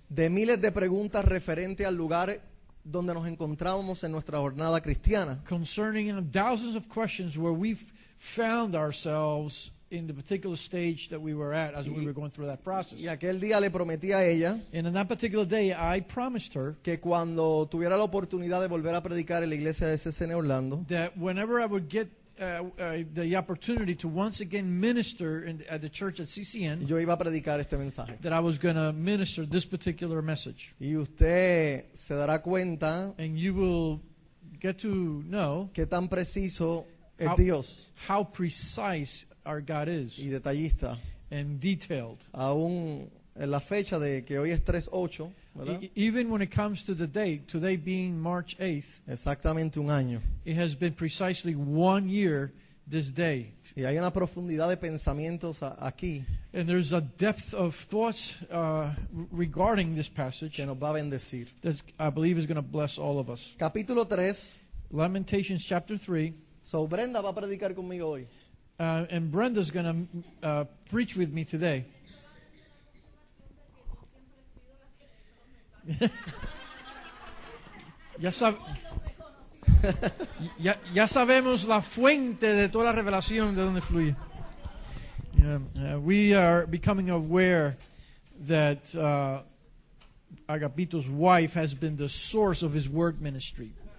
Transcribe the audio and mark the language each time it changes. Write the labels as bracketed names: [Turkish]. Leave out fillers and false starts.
[Spanish] de miles de preguntas referente al lugar donde nos encontrábamos en nuestra jornada cristiana. [English] concerning thousands of questions where we've found ourselves in the particular stage that we were at as we were going through that process. [Spanish] Y aquel día le prometí a ella [English] And on that particular day, I promised her [Spanish] que cuando tuviera la oportunidad de volver a predicar en la iglesia de CCN Orlando, [English] that whenever I would get the opportunity to once again minister at the church at CCN, [Spanish] yo iba a predicar este mensaje. [English] that I was going to minister this particular message. [Spanish] Y usted se dará cuenta [English] And you will get to know [Spanish] qué tan preciso es [English] How- [Spanish] Dios [English] how precise our God is [Spanish] y detallista. [English] and detailed. [Spanish] Aún en la fecha de que hoy es 3/8, ¿verdad? [English] Even when it comes to the date, today being March 8th, [Spanish] Exactamente un año. [English] it has been precisely 1 year this day. [Spanish] Y hay una profundidad de pensamientos aquí [English] And there's a depth of thoughts regarding this passage [Spanish] que nos va a bendecir. [English] that I believe is going to bless all of us. [Spanish] Capítulo 3. [English] Lamentations chapter 3. [Spanish] So Brenda va a predicar conmigo hoy. [English] And Brenda's going to preach with me today. [Spanish] Ya, ya sabemos la fuente de toda la revelación de donde fluye. [English] We are becoming aware that Agapito's wife has been the source of his work ministry.